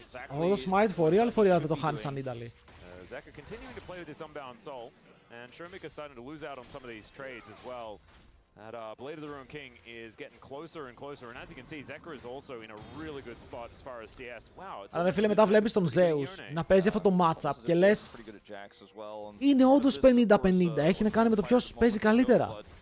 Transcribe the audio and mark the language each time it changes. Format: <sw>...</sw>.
<el>Αυτό το smite</el> <en>for real</en> <el>δεν το χάνεις σαν Nidalee.</el> <en>Zeka continuing to play with this unbound soul, and Showmaker starting to lose out on some of these trades as well. That Blade of the Ruined King is getting closer and closer, and as you can see, Zekka is also in a really good spot as far as CS. Wow, it's</en> <el>Αλλά φίλε, μετά βλέπεις τον Zeus να παίζει αυτό το matchup και λες είναι όντως 50-50, έχει να κάνει με το ποιος παίζει καλύτερα.</el>